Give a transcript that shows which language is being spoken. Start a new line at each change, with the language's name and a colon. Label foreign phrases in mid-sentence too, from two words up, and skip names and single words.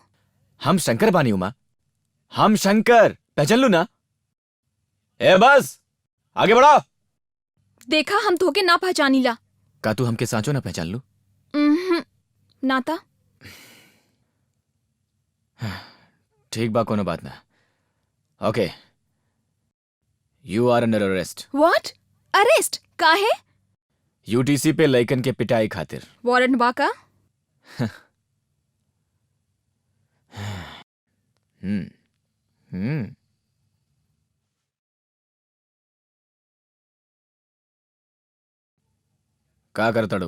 Bhojpuri: हम शंकर बानी उमा, हम शंकर, पहचान लू ना? ए बस आगे बढ़ो। देखा हम धोखे ना पहचानीला। का तू हमके सांचो ना पहचान लू? नाता ठीक बा, कोनो बात ना।
English: Okay, you are under arrest.
Bhojpuri: व्हाट? अरेस्ट का है? यूटीसी पे लइकन के पिटाई खातिर। वारंट बा का? का करतड़ू?